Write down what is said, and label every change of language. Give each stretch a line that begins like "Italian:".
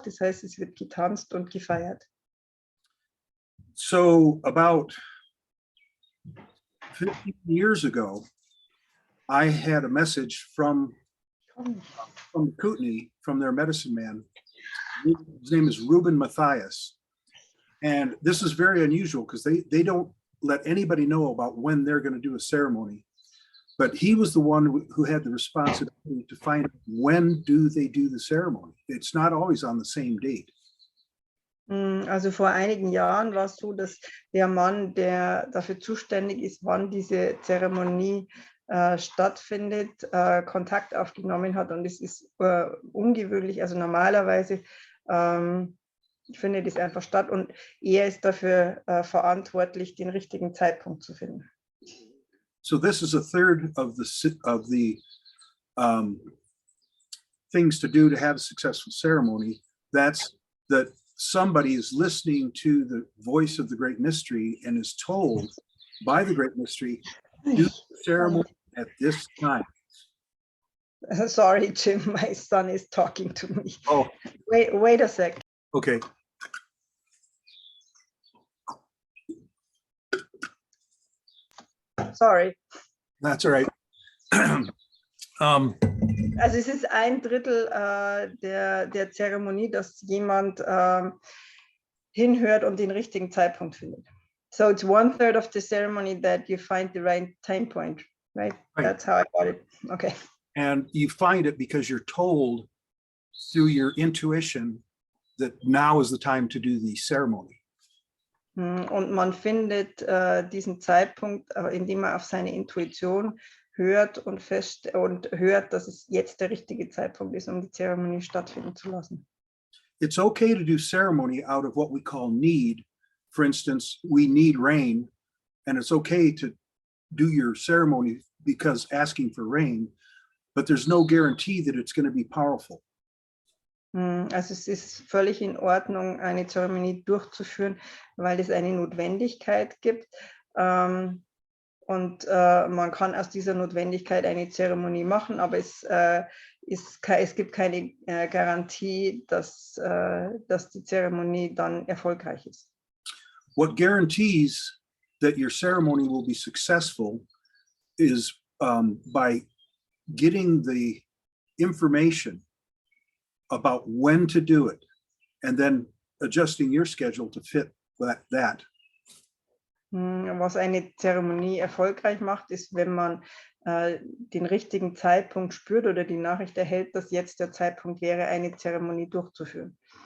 German: Das heißt, es wird getanzt und gefeiert.
English: So about 15 years ago, I had a message from Kootenai, from their medicine man. His name is Reuben Matthias. And this is very unusual because they don't let anybody know about when they're going to do a ceremony. But he was the one who had the responsibility to find out when do they do the ceremony. It's not always on the same date.
German: Also vor einigen Jahren war es so, dass der Mann, der dafür zuständig ist, wann diese Zeremonie stattfindet, Kontakt aufgenommen hat, und es ist ungewöhnlich. Also normalerweise findet es einfach statt und er ist dafür verantwortlich, den richtigen Zeitpunkt zu finden.
English: So this is a third of the things to do to have a successful ceremony. That's that somebody is listening to the voice of the Great Mystery and is told by the Great Mystery, do the ceremony at this time. Sorry, Jim, my son is talking to me. Oh, Wait a sec. okay. Sorry. That's all right.
German: Also es ist 1/3 der Zeremonie, dass jemand hinhört und den richtigen Zeitpunkt findet.
English: So it's 1/3 of the ceremony that you find the right time point, right? That's how I got it. Okay. And you find it because you're told through your intuition that now is the time to do the ceremony.
German: Und man findet diesen Zeitpunkt, indem man auf seine Intuition hört und hört, dass es jetzt der richtige Zeitpunkt ist, um die Zeremonie stattfinden zu lassen.
English: It's okay to do ceremony out of what we call need. For instance, we need rain, and it's okay to do your ceremony because asking for rain, but there's no guarantee that it's going to be powerful.
German: Also es ist völlig in Ordnung, eine Zeremonie durchzuführen, weil es eine Notwendigkeit gibt. Und man kann aus dieser Notwendigkeit eine Zeremonie machen, aber es gibt keine Garantie, dass die Zeremonie dann erfolgreich ist.
English: What guarantees that your ceremony will be successful is by getting the information about when to do it and then adjusting your schedule to fit that.
German: Was eine Zeremonie erfolgreich macht, ist, wenn man den richtigen Zeitpunkt spürt oder die Nachricht erhält, dass jetzt der Zeitpunkt wäre, eine Zeremonie durchzuführen.